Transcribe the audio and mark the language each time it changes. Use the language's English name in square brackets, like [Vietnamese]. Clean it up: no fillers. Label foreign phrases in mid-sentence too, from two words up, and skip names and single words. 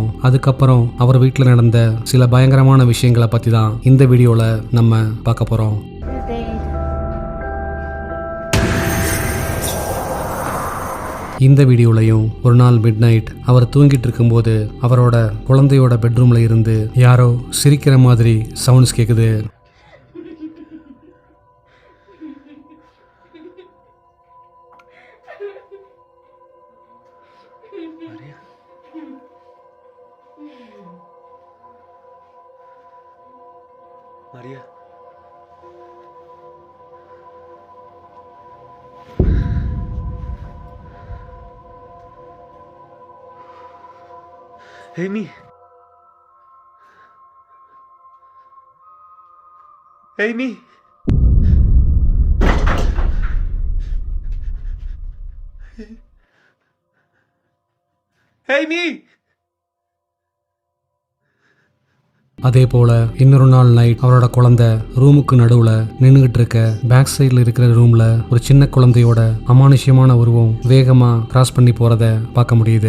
[Tamil] அதுக்கப்புறம் அவர் வீட்டில் நடந்த சில பயங்கரமான விஷயங்களை பற்றி தான் இந்த வீடியோவில் நம்ம பார்க்க போகிறோம். இந்த வீடியோலையும் ஒரு நாள் [English] mid night [Tamil] அவர் தூங்கிட்டு இருக்கும்போது அவரோட குழந்தையோட பெட்ரூம்ல இருந்து யாரோ சிரிக்கிற மாதிரி சவுண்ட்ஸ் கேட்குது. Maria. Amy. Amy. Amy. அதே போல இன்னொரு நாள் நைட் அவரோட குழந்தை ரூமுக்கு நடுவுல நின்றுகிட்டு இருக்க [English] back side [Tamil] இருக்கிற ரூம்ல ஒரு சின்ன குழந்தையோட அமானுஷ்யமான உருவம் வேகமா கிராஸ் பண்ணி போறத பார்க்க முடியுது.